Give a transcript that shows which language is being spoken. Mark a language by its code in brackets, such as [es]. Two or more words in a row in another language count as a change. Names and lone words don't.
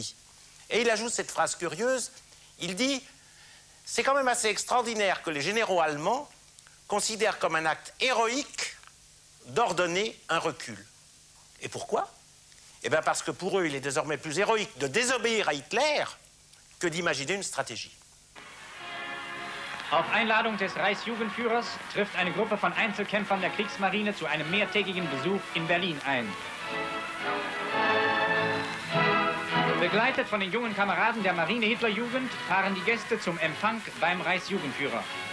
[fr] » Et il ajoute cette phrase curieuse, il dit « C'est quand même assez extraordinaire que les généraux allemands considèrent comme un acte héroïque d'ordonner un recul. » Et pourquoi? Eh bien parce que pour eux, il est désormais plus héroïque de désobéir à Hitler que d'imaginer une stratégie. [de] Auf Einladung des Reichsjugendführers trifft eine Gruppe von Einzelkämpfern der Kriegsmarine zu einem mehrtägigen Besuch in Berlin ein. Begleitet von den jungen Kameraden der Marine-Hitlerjugend fahren die Gäste zum Empfang beim Reichsjugendführer.